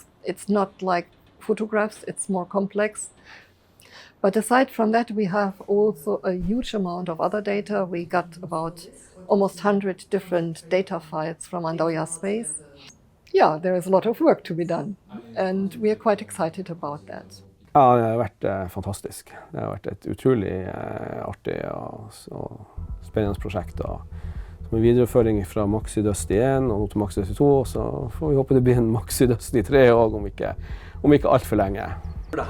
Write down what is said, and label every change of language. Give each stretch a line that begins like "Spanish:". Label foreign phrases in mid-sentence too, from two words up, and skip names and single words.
English: It's not like photographs, it's more complex. But aside from that, we have also a huge amount of other data. We got about almost 100 different data files from Andøya space. Yeah, there is a lot of work to be done, and we are quite excited about that.
Norwegian: Ja, det har vært fantastisk. Det har vært et utrolig artig og spennende prosjekt. Som en videreføring fra Maxi Dusty 1 og nå til Maxi Dusty 2, så får vi håpe det blir en Maxi Dusty 3 også, om ikke alt for lenge.